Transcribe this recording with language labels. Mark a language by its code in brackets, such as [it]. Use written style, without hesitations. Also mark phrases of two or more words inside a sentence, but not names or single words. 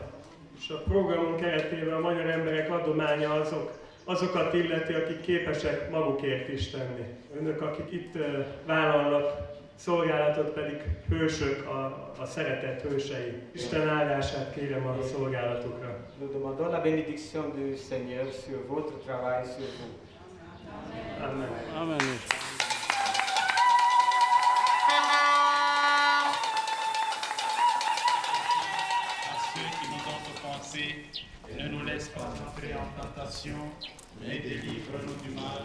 [hu] És a programunk keretében a magyar emberek adománya azokat illeti, akik képesek magukért is tenni. Önök, akik itt vállalnak szolgálatot, pedig hősök, a szeretet hősei. Isten áldását kérem a szolgálatokra. [fr] Nous demandons la bénédiction du Seigneur sur votre travail, sur vous. Amen. Amen. Ceux qui nous ont offensés, ne nous laisse pas entrer en tentation, mais délivre-nous du mal.